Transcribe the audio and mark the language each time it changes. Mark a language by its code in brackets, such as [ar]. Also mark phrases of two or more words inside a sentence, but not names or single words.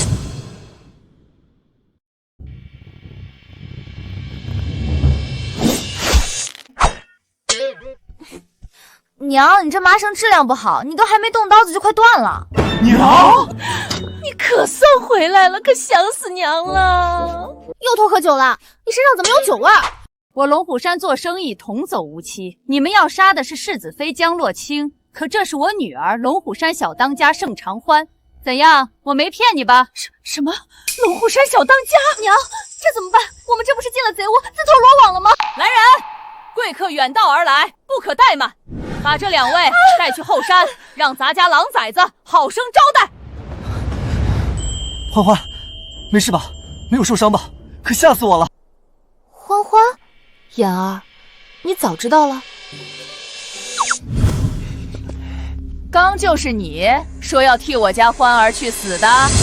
[zh] 娘，你這麻繩質量不好，你都還沒動刀子就快斷了。娘，你可算回來了，可想死娘了。又偷喝酒了，你身上怎麼有酒味兒？我龍虎山做生意童叟無欺，你們要殺的是世子妃江洛清，可這是我女兒龍虎山小當家盛長歡。怎樣？我沒騙你吧？什麼？龍虎山小當家？娘，這怎麼辦？我們這不是進了賊窩，自投羅網了嗎？來人！貴客遠道而來，不可怠慢，把這兩位帶去後山，讓咱家狼崽子好生招待。歡歡，沒事吧？沒有受傷吧？可嚇死我了！歡歡，妍兒，你早知道了。剛就是你說要替我家歡兒去死的。